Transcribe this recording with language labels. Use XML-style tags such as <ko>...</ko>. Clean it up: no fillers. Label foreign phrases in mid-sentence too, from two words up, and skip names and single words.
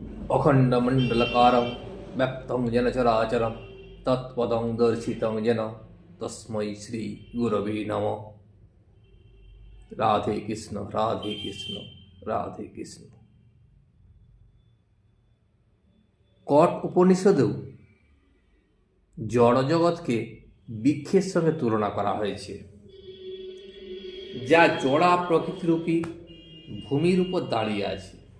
<sa>अखण्डमण्डलकारं व्याप्तं येन चराचरं तत्पदं दर्शितं येन तस्मै श्रीगुरवे नमः। রাধে কৃষ্ণ, রাধে কৃষ্ণ, রাধে কৃষ্ণ।</sa> <bn>কট উপনিষদেও জড়জগৎকে বৃক্ষের সঙ্গে তুলনা করা হয়েছে, যা জড়া প্রকৃতিরূপী ভূমির উপর দাঁড়িয়ে আছে।</bn>